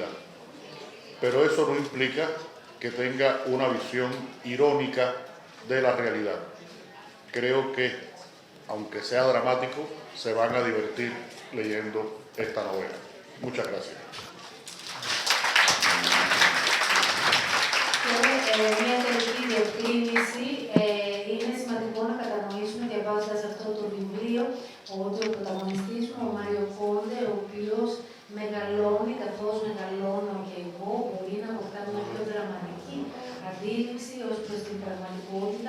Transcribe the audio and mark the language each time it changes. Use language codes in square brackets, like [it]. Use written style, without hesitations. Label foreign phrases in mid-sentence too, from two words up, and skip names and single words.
[es] Pero eso no implica que tenga una visión irónica de la realidad. Creo que, aunque sea dramático, se van a divertir leyendo esta novela. Muchas gracias. [el] Και μια τελική διευκρίνηση, είναι σημαντικό να κατανοήσουμε διαβάζοντας αυτό το βιβλίο ότι ο πρωταγωνιστής μου, ο Μάριο Κόντε, ο οποίος μεγαλώνει, καθώς μεγαλώνω και εγώ, μπορεί να αποκτά μια πιο δραματική αντίληψη ως προς την πραγματικότητα.